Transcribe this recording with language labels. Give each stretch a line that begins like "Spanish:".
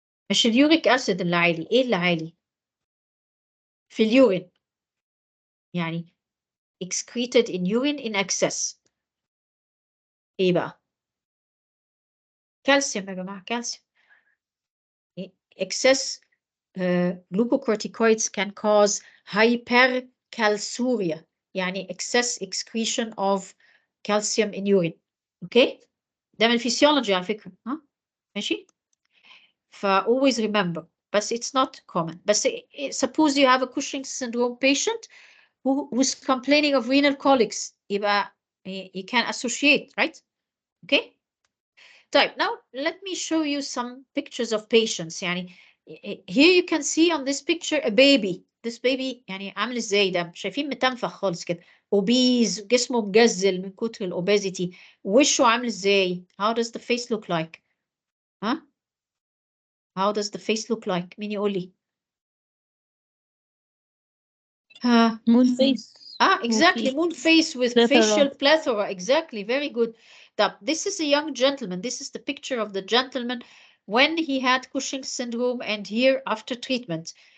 Arabic: مش اليوريك أسيد اللي عالي، إيه اللي عالي؟ في اليورين.
English: يعني excreted in urine in excess.
Arabic: إيه بقى؟ كالسيوم يا جماعة، كالسيوم.
English: Excess glucocorticoids can cause hypercalciuria, يعني excess excretion of calcium in urine. Okay?
Arabic: ده من الفسيولوجي على فكرة. ها؟ ماشي؟
English: always remember. But it's not common. But suppose you have a Cushing syndrome patient who's complaining of renal colics.
Arabic: يبقى
English: you can associate, right? Okay? Type. Now, let me show you some pictures of patients. يعني here you can see on this picture a baby. This baby
Arabic: يعني عامل ازاي ده؟ شايفين متنفخ خالص كده. obese, جسمه مجزل من كتر الobesity. وشه عامل ازاي?
English: How does the face look like? Huh? How does the face look like?
Arabic: مين يقول لي؟
English: Moon face. Exactly. Moon face with facial plethora. Exactly. Very good. This is a young gentleman. This is the picture of the gentleman when he had Cushing syndrome and here after treatment.